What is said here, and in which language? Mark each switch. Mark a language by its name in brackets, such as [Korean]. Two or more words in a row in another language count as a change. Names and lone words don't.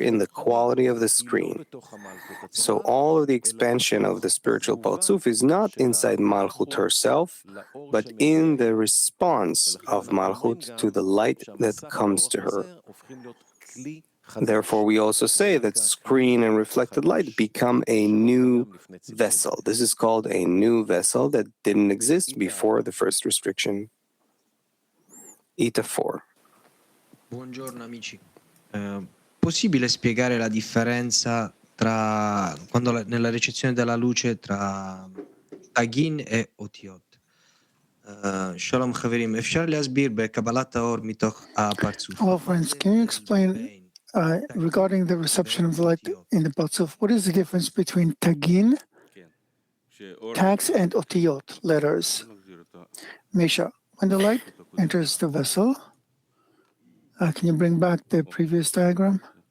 [English] In the quality of the screen. So all of the expansion of the spiritual Partzuf is not inside Malchut herself, but in the response of Malchut to the light that comes to her. Therefore, we also say that screen and reflected light become a new vessel. This is called a new vessel that didn't exist before the first restriction. Ita 4. [Italian] Buongiorno amici. Possibile spiegare la differenza tra quando nella ricezione della luce tra tagin e otiot? [Hebrew] שלום חברים, אפשר להסביר בקבלת האור מתוך הפרצוף? [English] Hello friends, can you explain regarding the reception of the light in the Partzuf, what is the difference between tagin, tags, and otiyot, letters? Misha, when the light enters the vessel, can you bring back the previous diagram?